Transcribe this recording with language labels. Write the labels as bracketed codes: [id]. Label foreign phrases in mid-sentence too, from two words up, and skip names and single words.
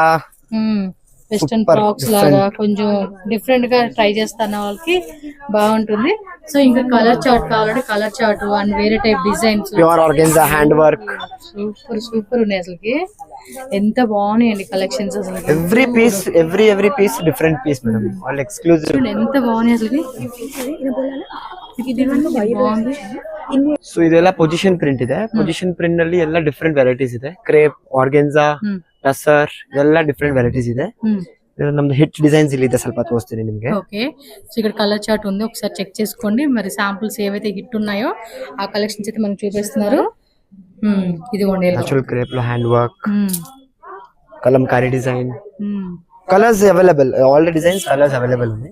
[en] western frocks [te] లాగా కొంచెం డిఫరెంట్ గా ట్రై చేస్తున్న వాళ్ళకి బాగుంటుంది. సో ఇంకా [en] colour chart [te] కావాలంటే [en] colour chart and [te] వేరే [en] type designs, pure organza hand work, [te] సూపర్ ఉన్నాయి అసలుకి. ఎంత బాగున్నాయండి కలెక్షన్స్ అసలు. [en] every piece different piece madam, all exclusive. [te] ఎంత బాగున్నాయి అసలుకి. [kn] ಸೊ ಇದೆಲ್ಲ [en] position print [kn] ಇದೆ. [en] position print [kn] ನಲ್ಲಿ ಎಲ್ಲ [en] different varieties [kn] ಇದೆ. ಕ್ರೇಪ್, ಆರ್ಗೆನ್ಜಾ, ಟಸರ್ ಎಲ್ಲ [en] different varieties [kn] ಇದೆ. ನಮ್ದು [en] hit designs [kn] ಇಲ್ಲಿ ಇದೆ, ಸ್ವಲ್ಪ ತೋರಿಸ್ತೀನಿ ನಿಮಗೆ. [te] ఓకే, సో ఇక్కడ [en] colour chart [te] ఉంది, ఒకసారి చెక్ చేసుకోండి. మరి శాంపుల్స్ ఏవైతే హిట్ ఉన్నాయో ఆ కలెక్షన్స్ అయితే మనకు చూపిస్తున్నారు. ఇదిగోండి [en] natural crepe [te] లో [en] hand work, [te] కలంకారీ డిజైన్, [en] colours available, all the designs colours available [te] ఉన్నాయి.